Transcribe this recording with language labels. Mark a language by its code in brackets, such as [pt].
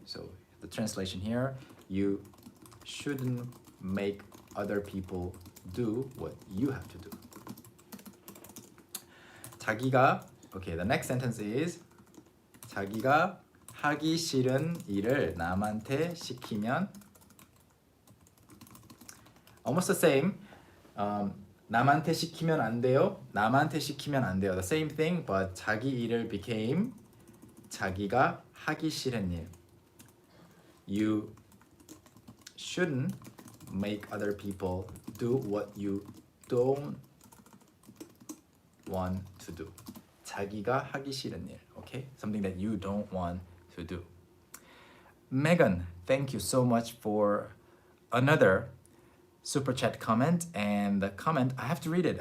[en] So the translation here, you shouldn't make other people do what you have to do. [ko] 자기가, [en] okay, the next sentence is [ko] 자기가 하기 싫은 일을 남한테 시키면 [en] almost the same. [ko] 남한테 시키면 안 돼요. 남한테 시키면 안 돼요. [en] The same thing, but [ko] 자기 일을 [en] became [ko] 자기가 하기 싫은 일. [en] You shouldn't make other people do what you don't want to do. [ko] 자기가 하기 싫은 일. Okay? [en] Something that you don't want to do. Megan, thank you so much for another super chat comment, and the comment, I have to read it.